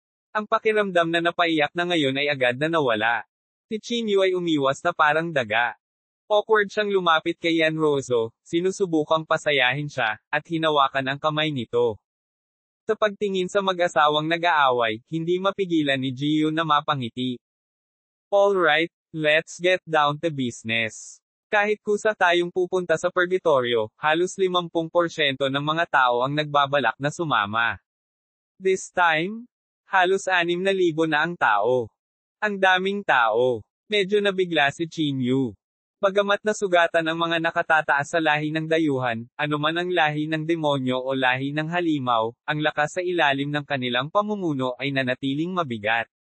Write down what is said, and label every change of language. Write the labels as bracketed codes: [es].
[tl] Ang pakiramdam na napaiyak na ngayon ay agad na nawala. Si Chinyu ay umiwas na parang daga. Awkward siyang lumapit kay Yanrozo, sinusubukang pasayahin siya, at hinawakan ang kamay nito. Sa pagtingin sa mag-asawang nag-aaway, hindi mapigilan ni Jiyu na mapangiti. [en] Alright, let's get down to business. [tl] Kahit kusa tayong pupunta sa purgatorio, halos 50% ng mga tao ang nagbabalak na sumama. [en] This time, [tl] halos 6,000 na ang tao. Ang daming tao. Medyo nabigla si Chinyu. Bagamat nasugatan ang mga nakatataas sa lahi ng dayuhan, anuman ang lahi ng demonyo o lahi ng halimaw, ang lakas sa ilalim ng kanilang pamumuno ay nanatiling mabigat.